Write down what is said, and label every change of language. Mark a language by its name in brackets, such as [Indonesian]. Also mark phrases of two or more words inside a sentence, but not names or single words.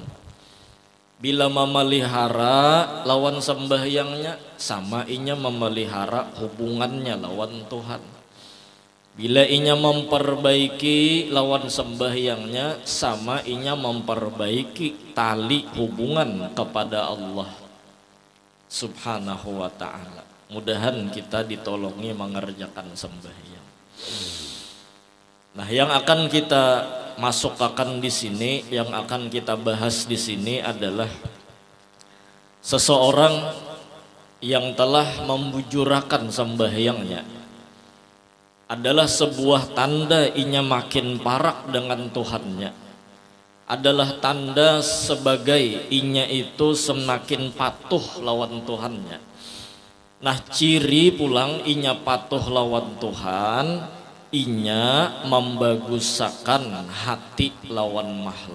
[Banjar] Bila memelihara lawan sembahyangnya, sama inya memelihara hubungannya lawan Tuhan. Bila inya memperbaiki lawan sembahyangnya, sama inya memperbaiki tali hubungan kepada Allah Subhanahu wa ta'ala. Mudahan kita ditolongi mengerjakan sembahyang. Nah, yang akan kita masukkan di sini, yang akan kita bahas di sini adalah seseorang yang telah membujurakan sembahyangnya adalah sebuah tanda inya makin parak dengan Tuhannya, adalah tanda sebagai inya itu semakin patuh lawan Tuhannya. Nah ciri pulang inya patuh lawan Tuhan, inya membagusakan hati lawan makhluk.